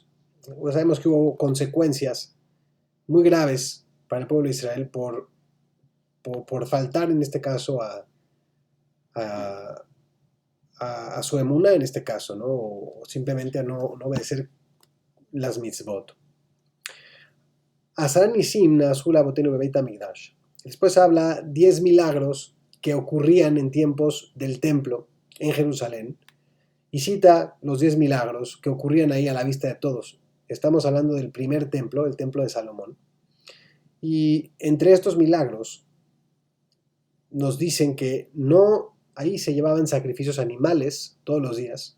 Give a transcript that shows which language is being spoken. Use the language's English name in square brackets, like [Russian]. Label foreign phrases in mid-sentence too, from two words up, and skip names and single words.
[Spanish] Pues sabemos que hubo consecuencias muy graves para el pueblo de Israel por faltar en este caso a su emuná en este caso, ¿no? O simplemente a no obedecer las mitzvot. [Hebrew] עשרה ניסים נעשו לאבותינו בבית המקדש. [Spanish] Después habla 10 milagros que ocurrían en tiempos del templo en Jerusalén y cita los 10 milagros que ocurrían ahí a la vista de todos. Estamos hablando del primer templo, el templo de Salomón. Y entre estos milagros nos dicen que no, ahí se llevaban sacrificios animales todos los días.